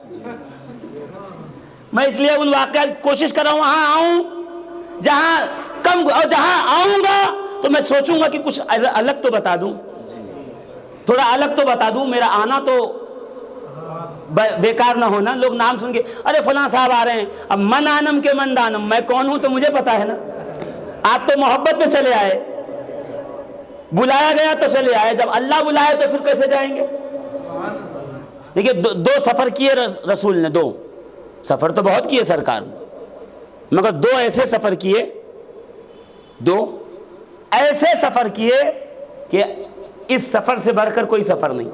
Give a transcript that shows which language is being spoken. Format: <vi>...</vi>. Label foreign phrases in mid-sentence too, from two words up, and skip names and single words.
<ur>میں اس لیے ان واقعات کوشش کر رہا ہوں وہاں آؤں جہاں کم، اور جہاں آؤں گا تو میں سوچوں گا کہ کچھ الگ تو بتا دوں، تھوڑا الگ تو بتا دوں، میرا آنا تو بیکار نہ ہونا۔ لوگ نام سن کے ارے فلاں صاحب آ رہے ہیں، اب</ur> <fa>من آنم کے من دانم،</fa> <ur>میں کون ہوں تو مجھے پتا ہے نا، آپ تو محبت میں چلے آئے، بلایا گیا تو چلے آئے، جب اللہ بلائے تو پھر کیسے جائیں گے؟ دیکھیے 2 سفر کیے رسول نے، 2 سفر تو بہت کیے سرکار نے، مگر 2 ایسے سفر کیے، 2 ایسے سفر کیے کہ اس سفر سے بڑھ کر کوئی سفر نہیں۔</ur>